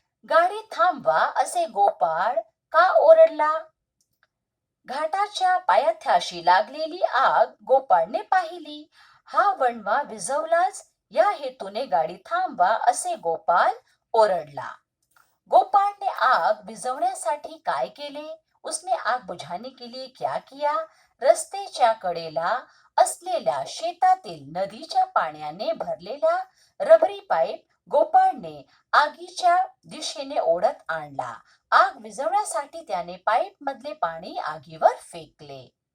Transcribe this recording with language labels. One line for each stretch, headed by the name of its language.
Marathi: गाडी थांबवा असे गोपाळ का ओरडला? घाटाच्या पायथ्याशी लागलेली आग गोपाळने पाहिली. हा वणवा विझवलाच, या हेतूने गाडी थांबवा असे गोपाळ ओरडला. गोपाळ ने आग विझवण्यासाठी काय केले?
Hindi: उसने आग बुझाने के लिए क्या किया?
Marathi: रस्त्याच्या कडेला असलेल्या शेतातील नदीच्या पाण्याने भरलेला रबरी पाईप गोपाळने आगीच्या दिशेने ओढत आणला. आग विझवण्यासाठी त्याने पाईप मधले पाणी आगीवर फेकले.